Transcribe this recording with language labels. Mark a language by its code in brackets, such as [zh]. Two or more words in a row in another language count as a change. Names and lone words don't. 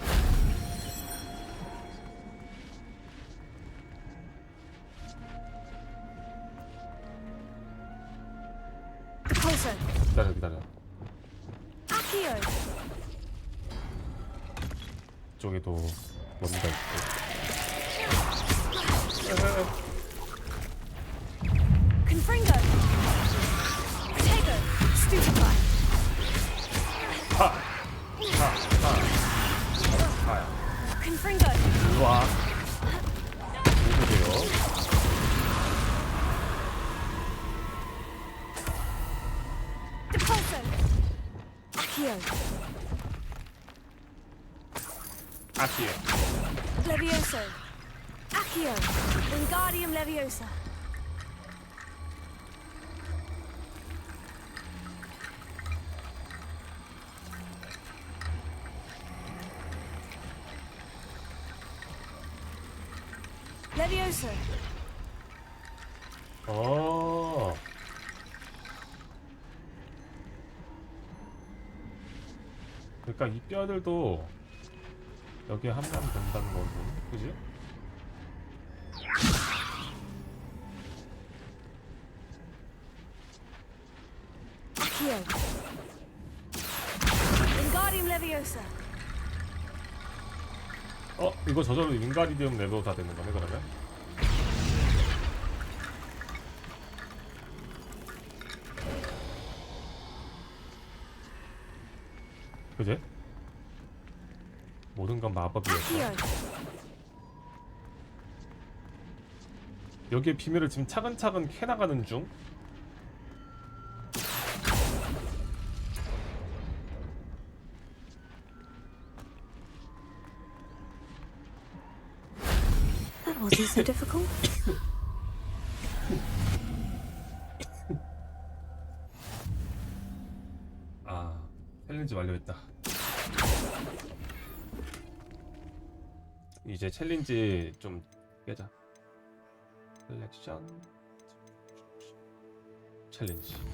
[ko] Depulso. 기다려 기다려. Accio. 이쪽에도 뭔가 있고. Confringo. Tego. Stupefy. Confringo. 일로와. 누구세요? Depulso. Accio. 아키에. Levioso. Accio. Wingardium Leviosa. Levioso. 어. 그러니까 이 뼈들도 여기에 함유하면 된다는 거고, 그지? Accio. Wingardium Leviosa. 이거 저절로 윙가리디움 레벨 되는 거네 그러면? 그지? 모든 건 마법이었어. Accio. 여기에 비밀을 지금 차근차근 캐나가는 중. [en] That wasn't so difficult. [ko] 아, 챌린지 완료했다. 이제 챌린지 좀 깨자. 셀렉션 챌린지.